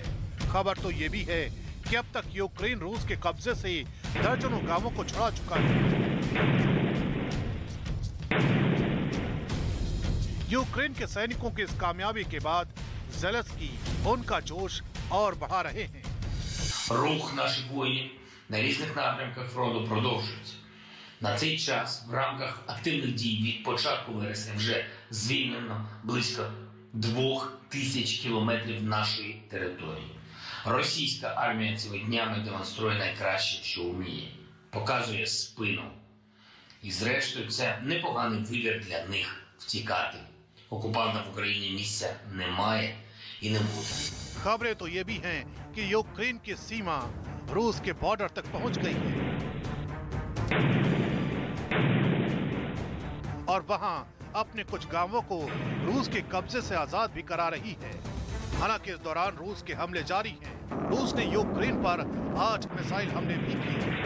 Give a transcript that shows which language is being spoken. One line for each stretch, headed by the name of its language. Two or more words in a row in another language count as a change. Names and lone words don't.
Hindi: खबर तो ये भी है कि अब तक यूक्रेन रूस के कब्जे से दर्जनों गांवों को छुड़ा चुका है। यूक्रेन के सैनिकों की इस कामयाबी के बाद ज़ेलेंस्की उनका जोश और बढ़ा रहे हैं।
Ukrainian: Рух наших воїнів на різних напрямках фронту продовжується. На цей час в рамках активних дій від початку вересня вже звільнено близько 2000 кілометрів нашої території. Російська армія цими днями демонструє найкраще, що вміє. Показує спину. І зрештою це непоганий вибір для них втікати. Окупантам в Україні місця немає і не буде.
Hindi: खबरें तो ये भी हैं कि यूक्रेन की सीमा रूस के बॉर्डर तक पहुंच गई है और वहां अपने कुछ गांवों को रूस के कब्जे से आजाद भी करा रही है। हालांकि इस दौरान रूस के हमले जारी हैं। रूस ने यूक्रेन पर 8 मिसाइल हमले भी किए।